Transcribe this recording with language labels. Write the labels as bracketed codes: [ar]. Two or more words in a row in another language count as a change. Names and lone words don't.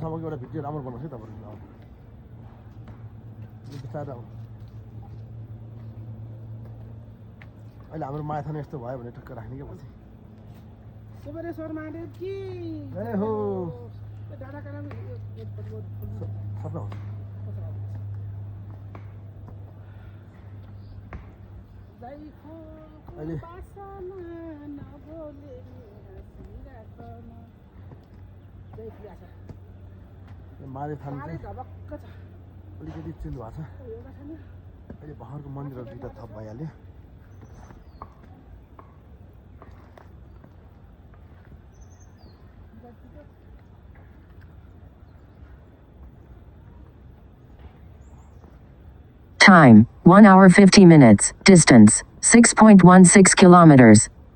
[ne] सम्मको एउटा भिडियो राम्रो बनाउँछ है तपाईँले बिस्तारै अहिले हाम्रो माथान यस्तो भयो भने ठक्क राख्ने क्या पछि [hi] सुबरेश्वर महादेव की जय हो [ne] डाँडा काँडा सपना हो अहिले माले थान चाहिँ अलिकति चेन्ज भएको छ अहिले भर्खरको मन्दिरहरू दुईवटा थप भइहाल्यो [en] Time 1 hour 50 minutes. Distance 6.16 kilometers.